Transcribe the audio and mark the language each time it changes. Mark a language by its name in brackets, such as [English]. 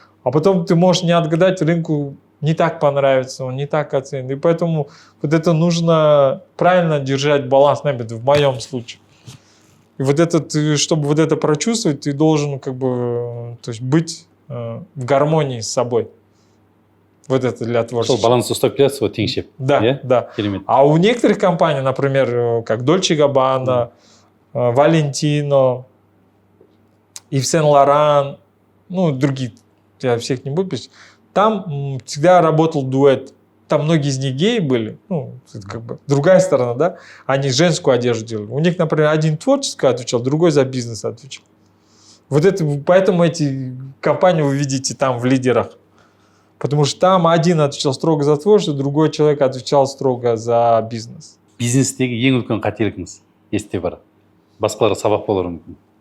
[Russian] А потом ты можешь не отгадать, рынку не так понравится, он не так оценит. И поэтому вот это нужно правильно держать баланс, в моем случае. И вот это, чтобы вот это прочувствовать, ты должен как бы, то есть быть в гармонии с собой. Вот это для творчества. [Kazakh] Баланс ұстап келесіз, вот теңшеп. [Russian] Да, да. [Kazakh] Керемет. [Russian] А у некоторых компаний, например, как Dolce & Gabbana, Valentino, Yves Saint Laurent, другие, я всех не буду писать, там всегда работал дуэт. Там многие из них геи были, это как бы другая сторона, да? Они женскую одежду делали. У них, например, один творческий отвечал, другой за бизнес отвечал. Вот это, поэтому эти компании вы видите там в лидерах. Потому что там один отвечал строго за творчество, другой человек отвечал строго за бизнес. [Kazakh] Бизнестегі ең үлкен қателігіңіз есте бар. Басқаларға сабақ болар мүмкін.